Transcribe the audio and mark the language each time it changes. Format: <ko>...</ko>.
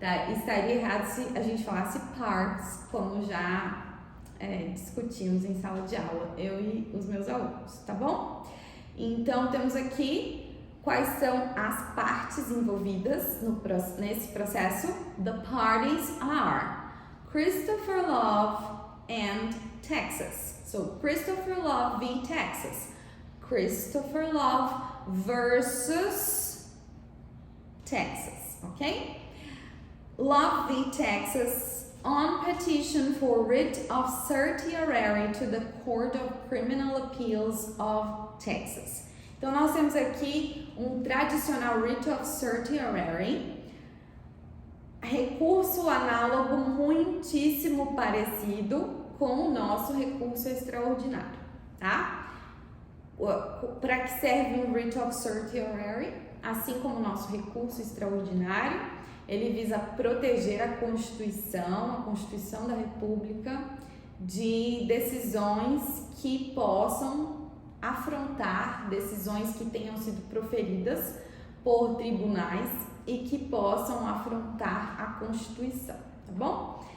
<pt>Estaria errado se a gente falasse parts, como já discutimos em sala de aula, eu e os meus alunos, tá bom? Então, temos aqui quais são as partes envolvidas nesse processo.</pt> <en>The parties are Christopher Love and Texas. So, Christopher Love v. Texas. Christopher Love versus Texas, ok? Love v. Texas on petition for writ of certiorari to the Court of Criminal Appeals of Texas.</en> <pt>Então, nós temos aqui um tradicional writ of certiorari, recurso análogo muitíssimo parecido com o nosso recurso extraordinário, tá? Para que serve um writ of certiorari? Assim como o nosso recurso extraordinário, ele visa proteger a Constituição da República, de decisões que possam afrontar, decisões que tenham sido proferidas por tribunais e que possam afrontar a Constituição, tá bom?</pt>